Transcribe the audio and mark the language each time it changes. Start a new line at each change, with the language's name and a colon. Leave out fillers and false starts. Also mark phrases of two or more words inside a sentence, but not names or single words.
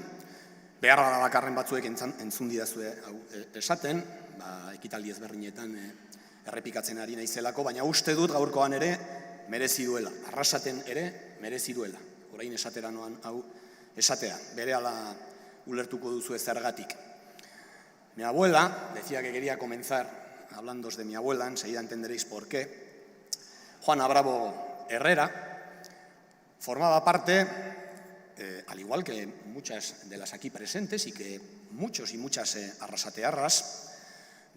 Basque: Beharra da bakarren batzuek entzun didazue esaten, ekitaldi ezberdinetan errepikatzen ari naizelako, baina uste dut gaurkoan ere merezi duela, Arrasaten ere merezi duela. Orain esatera noan hau esatea, berehala ulertuko duzu zergatik.
Spanish: Mi abuela, decía que quería comenzar hablándoos de mi abuela, enseguida entenderéis por qué. Juana Bravo Herrera formaba parte, al igual que muchas de las aquí presentes y que muchos y muchas arrasatearras, de